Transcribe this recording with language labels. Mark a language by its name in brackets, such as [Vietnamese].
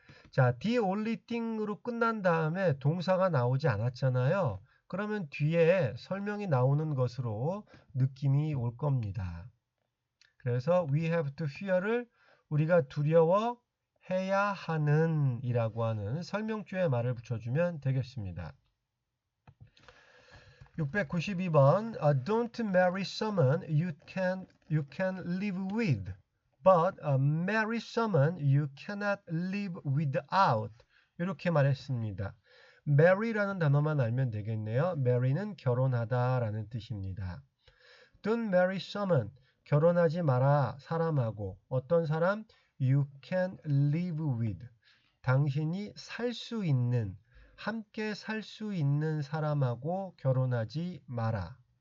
[Korean] 자, [English] the only thing [Korean] 으로 끝난 다음에 동사가 나오지 않았잖아요. 그러면 뒤에 설명이 나오는 것으로 느낌이 올 겁니다. 그래서 [English] we have to fear [Korean] 를 우리가 두려워해야 하는 이라고 하는 설명주의 말을 붙여주면 되겠습니다. [English] 692번 Don't marry someone you can live with, but marry someone you cannot live without. [Korean] 이렇게 말했습니다. marry라는 단어만 알면 되겠네요. marry는 결혼하다라는 뜻입니다. [English] Don't marry someone, [Korean] 결혼하지 마라 사람하고. 어떤 사람? [English] You can live with, [Korean] 당신이 살 수 있는, 함께 살 수 있는 사람하고 결혼하지 마라.